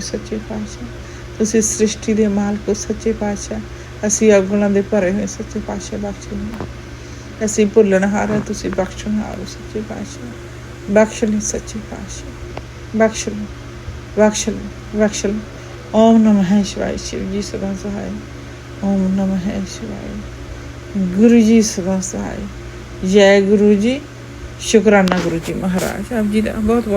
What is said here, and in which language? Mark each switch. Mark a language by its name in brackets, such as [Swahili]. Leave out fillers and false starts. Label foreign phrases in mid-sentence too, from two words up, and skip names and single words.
[Punjabi] ਸੱਚੇ ਪਾਤਸ਼ਾਹ ਤੁਸੀਂ ਸ੍ਰਿਸ਼ਟੀ ਦੇ ਮਾਲਕ ਹੋ। ਸੱਚੇ ਪਾਤਸ਼ਾਹ ਅਸੀਂ ਅਵਗੁਣਾਂ ਦੇ ਭਰੇ ਹੋਏ, ਸੱਚੇ ਪਾਤਸ਼ਾਹ ਬਖਸ਼ ਲਓ। ਅਸੀਂ ਭੁੱਲਣਹਾਰ ਹਾਂ, ਤੁਸੀਂ ਬਖਸ਼ਣਹਾਰ ਹੋ। ਸੱਚੇ ਪਾਤਸ਼ਾਹ ਬਖਸ਼ ਲਈ। ਸੱਚੇ ਪਾਤਸ਼ਾਹ ਬਖਸ਼ ਲਓ, ਬਖਸ਼ ਲਓ, ਬਖਸ਼ ਲਓ। [Hindi] ओम नमः शिवाय। शिव जी सदा सहाय। ओम नमः शिवाय। गुरु जी सदा सहाय। जय गुरु जी। शुक्राना गुरु जी महाराज। आप जी का बहुत बहुत